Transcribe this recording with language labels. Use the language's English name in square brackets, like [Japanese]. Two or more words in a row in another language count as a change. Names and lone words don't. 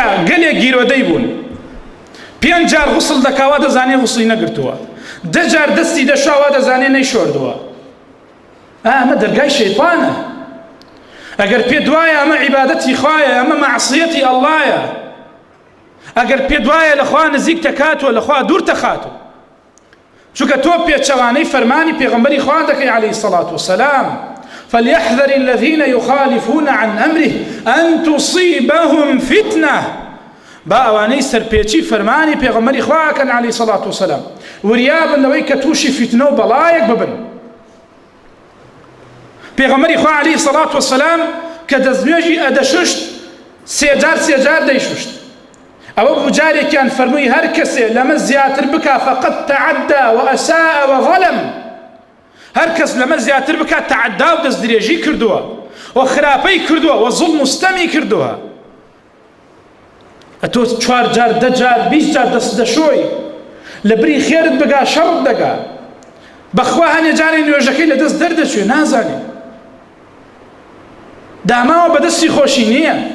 [Central Kurdish] گەلێک گیرۆدەی بوون 5 جار غوسڵ دەکاوا دەزانێ غوسڵی نەگرتووە 10 جار دەستی دەشاوا دەزانێ نەیشۆردووە ئەمە دەرگای شەیطانە ئەگەر پێ دوایە ئەمە عیبادەتی خوایە ئەمە مەعسیەتی ئەڵڵایە ئەگەر پێ دوایە لە خوا نزیک تەکاتوە لە خوا دوور تەخاتوە چونکە تۆ پێچەوانەی فەرمانی پێغەمبەری خوا دەکەی [Arabic] عەلەیهی سەڵات وسەلام فليحذر الذين يخالفون عن أمره أن تصيبهم فتنة [Central Kurdish] باواني سرپێچی فەرمانی پێغەمبەری خوا کەن [Arabic] عەلەیهی سەڵات وسەلام [Central Kurdish] وریابن لەوەی کە تووشی فتنە و بەڵایەک ببن پێغەمبەری خوا [Arabic] عەلەیهی سەڵات وسەلام [Central Kurdish] کە دەستنوێژی ئەدەشوشت 3 جار دەیشوشت ئەوە بجارێکیان فەرمووی هەر کەسێ لەمە زیاتر بکا [Arabic] فقد تعدى وأساء وظلم [Central Kurdish] هەر کەس لەمە زیاتر بکات تعدا و دەستدرێژی کردووە وخراپەی کردووە و زوڵم و ستەمی کردووە ئەتۆ 4 جار 10 جار 20 جار دەست دەشۆی لە بری خێرت بگا شەڕت دەگا بەخوا هەنێ جارێ نوێژەکەی لە دەست دەردەچوێ نازانێ داماوە بەدەستی خۆشی نییە